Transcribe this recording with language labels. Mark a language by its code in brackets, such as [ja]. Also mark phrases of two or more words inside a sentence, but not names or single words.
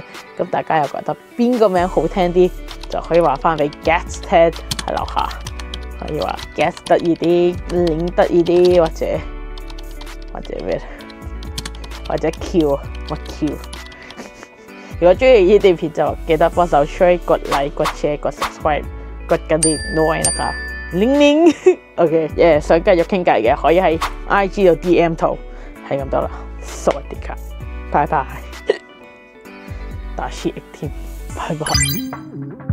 [yue] 咁大家又覺得邊個名好聽啲，就可以話翻俾 Get 聽喺樓下，可以話 Get 得意啲，領得意啲，或者咩，或者 Q 乜 Q。如果中意呢段片就記得幫手 share、 [th] กดไลค์、กดแชร์、กด subscribe。 กดกระดิ่งด้วยนะคะ [yue] 鈴，OK， 想繼續傾偈嘅可以喺 IG 度 DM 圖，係咁多啦， [th] สวัสดีค่ะ， [yue] 拜拜，打氣翼添，拜拜。